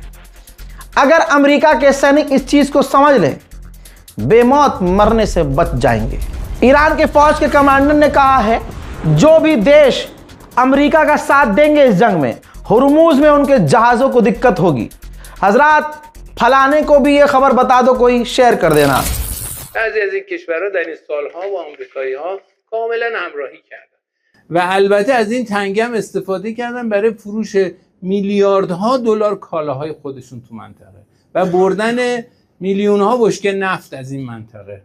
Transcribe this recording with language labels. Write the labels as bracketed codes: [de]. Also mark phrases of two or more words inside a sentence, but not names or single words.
[hi] अगर अमेरिका के सैनिक इस चीज को समझ लें, बेमौत मरने से बच जाएंगे। ईरान के फौज के कमांडर ने कहा है, जो भी देश अमेरिका का साथ देंगे इस जंग में, हुर्मुज में उनके जहाजों को दिक्कत होगी। हजरात, फलाने को भी ये खबर बता दो, कोई शेयर कर देना। [fa] بعضی از این کشورها در این سالها با آمریکایی‌ها کاملا همراهی کردن و البته از این تنگه هم استفاده کردن برای فروش میلیاردها دلار کالاهای خودشون تو منطقه و بردن میلیون‌ها بشکه نفت از این منطقه.